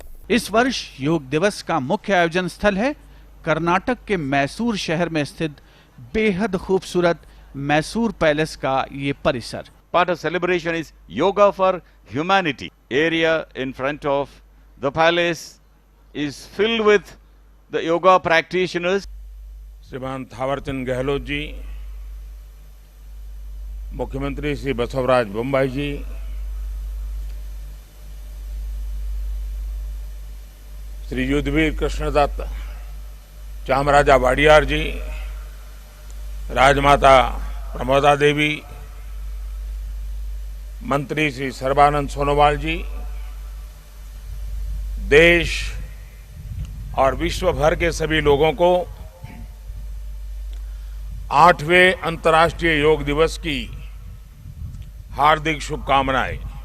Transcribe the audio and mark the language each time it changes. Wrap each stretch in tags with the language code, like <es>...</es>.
<hi>इस वर्ष योग दिवस का मुख्य आयोजन स्थल है कर्नाटक के मैसूर शहर में स्थित बेहद खूबसूरत मैसूर पैलेस का ये परिसर।</hi> <en>Part of celebration is Yoga for Humanity. Area in front of the palace is filled with the yoga practitioners.</en> <hi>श्रीमान थावरचंद गहलोत जी, मुख्यमंत्री श्री बसवराज बोम्बाई जी, श्री युद्धवीर कृष्णदत्त चामराजा वाडियार जी, राजमाता प्रमोदा देवी, मंत्री श्री सर्बानंद सोनोवाल जी, देश और विश्व भर के सभी लोगों को 8वें अंतर्राष्ट्रीय योग दिवस की हार्दिक शुभकामनाएं।</hi>